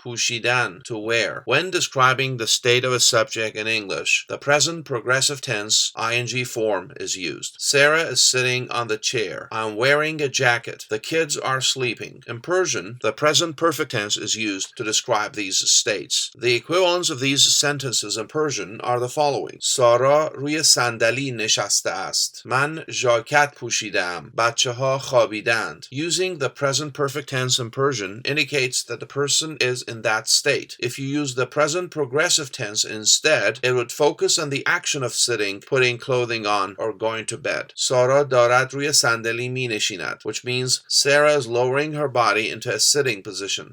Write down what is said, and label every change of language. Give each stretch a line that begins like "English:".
English: پوشیدن, to wear. When describing the state of a subject in English, the present progressive tense ing form is used. Sarah is sitting on the chair. I'm wearing a jacket. The kids are sleeping. sleeping. In Persian, the present perfect tense is used to describe these states. The equivalents of these sentences in Persian are the following.
Persian: سارا روی صندلی نشسته است. من ژاکت پوشیدم. بچه‌ها خوابیدند.
English: Using the present perfect tense in Persian indicates that the person is in that state. If you use the present progressive tense instead, it would focus on the action of sitting, putting clothing on, or going to bed.
Persian: سارا دارد روی صندلی می نشیند,
English: which means Sarah is lowering her body into a sitting position.